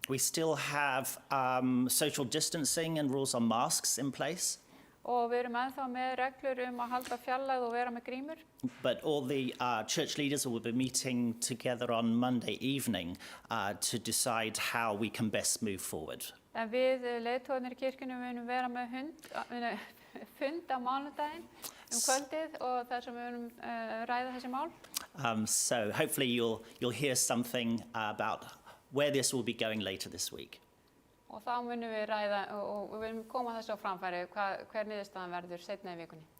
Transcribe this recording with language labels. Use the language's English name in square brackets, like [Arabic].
[English] We still have social distancing and rules on masks in place. [Icelandic] Og við erum ennþá með reglur að halda fjarlægð og vera með grímur. [English] But all the church leaders will be meeting together on Monday evening to decide how we can best move forward. [Icelandic] En við leiðtogarnir í kirkjunum munum vera með fund á mánudaginn kvöldið og þar sem við munum ræða þessi mál. [English] So hopefully you'll hear something about where this will be going later this week. [Icelandic] Og þá munum við ræða og við munum koma þessu á framfæri hver niðurstaðan verður seinna í vikunni.